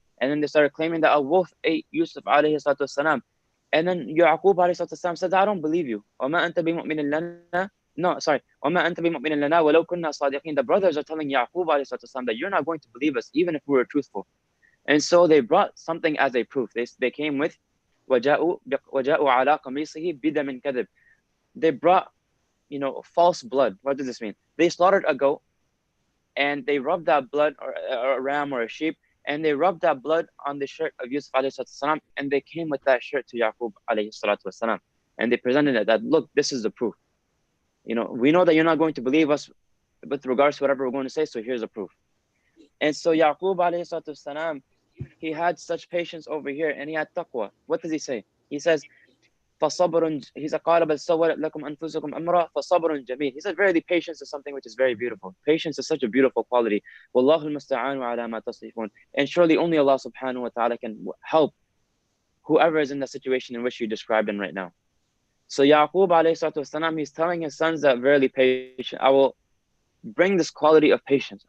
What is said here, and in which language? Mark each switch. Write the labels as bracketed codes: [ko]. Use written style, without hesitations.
[en] And then they started claiming that a wolf ate Yusuf alayhi salam. And then Yaqub alayhi salam said, I don't believe you. [ar] وَمَا أَنْتَ بِمُؤْمِنٍ لَنَا. [en] No, sorry. [ar] وَمَا أَنْتَ بِمُؤْمِنٍ لَنَا وَلَوْ كُنَّا صَادِقِينَ. [en] The brothers are telling Yaqub alayhi salam that you're not going to believe us even if we were truthful. And so they brought something as a proof. They came with [ar] وَجَاءُوا عَلَىٰ قَمِيصِهِ بِدَمٍ كَذِبٍ. [en] They brought, false blood. What does this mean? They slaughtered a goat and they rubbed that blood, or a ram or a sheep, and they rubbed that blood on the shirt of Yusuf alayhi salam, and they came with that shirt to Yaqub alayhi salam. And they presented it that, look, this is the proof. We know that you're not going to believe us with regards to whatever we're going to say, so here's the proof. And so Yaqub alayhi salam, he had such patience over here and he had taqwa. What does he say? He says, He said, [ar] قَالَ بَلْ سَوَّلَتْ لَكُمْ أَنفُسُكُمْ أَمْرًا فَصَبْرٌ جَمِيلٌ. [en] He said, verily, patience is something which is very beautiful. Patience is such a beautiful quality. [ar] وَاللَّهُ الْمُسْتَعَانُ عَلَى مَا تَصِفُونَ. [en] And surely only Allah subhanahu wa ta'ala can help whoever is in the situation in which you described him right now. So Yaqub alayhi salatu wasalam, he's telling his sons that verily patient, I will bring this quality of patience.